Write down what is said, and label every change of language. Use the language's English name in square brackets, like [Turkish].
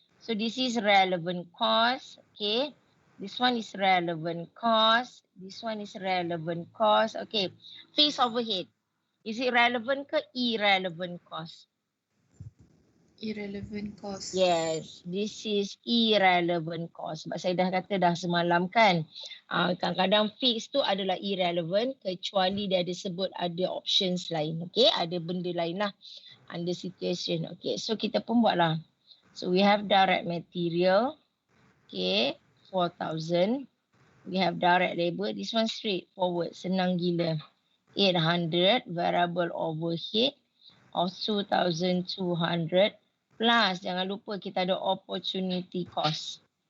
[English] So this is relevant cost, okay. This one is relevant cost. This one is relevant cost. Okay, fixed overhead. Is it relevant ke irrelevant cost? Irrelevant cost. Yes, this is irrelevant cost. [Malay] Sebab saya dah kata dah semalam kan. Kadang-kadang fixed tu adalah irrelevant kecuali dia ada sebut ada options lain. Okay, ada benda lain lah. [English] Under situation. [Malay] Okay, so kita pun buat lah. [English] So we have direct material, okay, 4,000. We have direct labor, this one straightforward, [Malay] senang gila. [English] 800 variable overhead of 2,200 plus, [Malay] jangan lupa kita ada [English] opportunity cost.